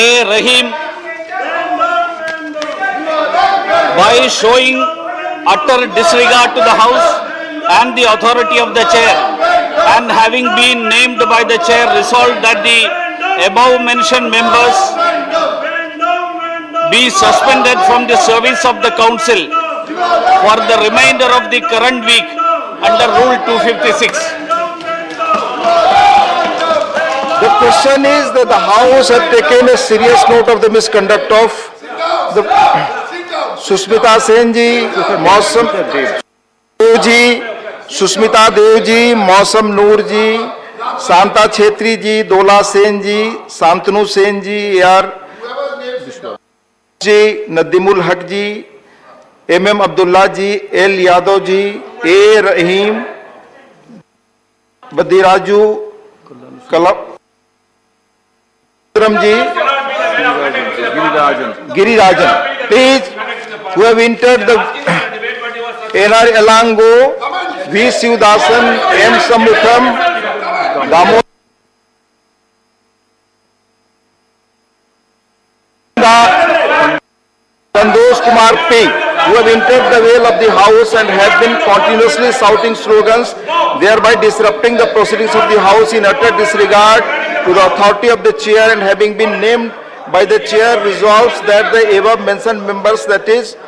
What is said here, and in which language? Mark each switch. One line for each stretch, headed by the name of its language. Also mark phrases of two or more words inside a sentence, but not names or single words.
English: Rahim, by showing utter disregard to the House and the authority of the Chair, and having been named by the Chair, resolved that the above mentioned members be suspended from the service of the Council for the remainder of the current week under Rule 256. The question is that the House had taken a serious note of the misconduct of the Sushmita Sen ji, Mausam Dev ji, Sushmita Dev ji, Mausam Noor ji, Shanta Chetri ji, Dola Sen ji, Shantanu Sen ji, AR जी, नदीमुल हक जी, MM अब्दुल्ला जी, L यादव जी, A रहीम, बद्दीराजू कलम जी, गिरिराजन, please, who have entered the NR Elango, V Sivdasan, M Samutham, Damodar Santosh Kumar P, who have entered the veil of the house and have been continuously shouting slogans, thereby disrupting the proceedings of the house in utter disregard to the authority of the chair, and having been named by the chair, resolves that the above mentioned members, that is,